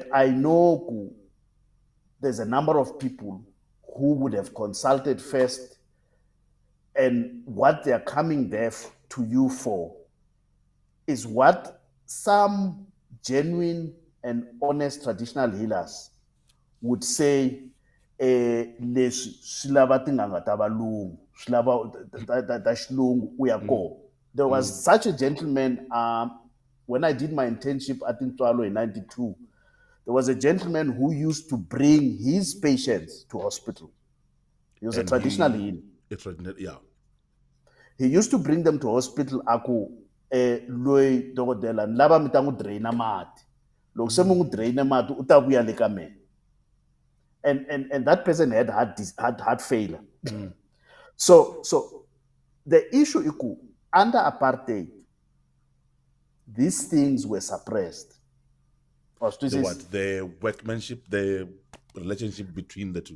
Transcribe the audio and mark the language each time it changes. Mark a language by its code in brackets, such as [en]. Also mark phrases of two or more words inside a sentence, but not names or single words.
[en] I know there's a number of people who would have consulted first, and what they're coming there to you for is what some genuine and honest traditional healers would say, [ts] leswi swi lava tin'anga ta valungu, swi lava ta xilungu u ya kona. [en] There was such a gentleman, when I did my internship at Ntswalo in 92, there was a gentleman who used to bring his patients to hospital. He was a traditional healer. Yeah. He used to bring them to hospital. [ts] Aku loyi dokodela ni lava mi ta n'wi draina mati. Loko se mi n'wi draina mati u ta vuya le ka mina. [en] And that person had heart failure. So the issue is under apartheid, these things were suppressed. The workmanship, the relationship between the two.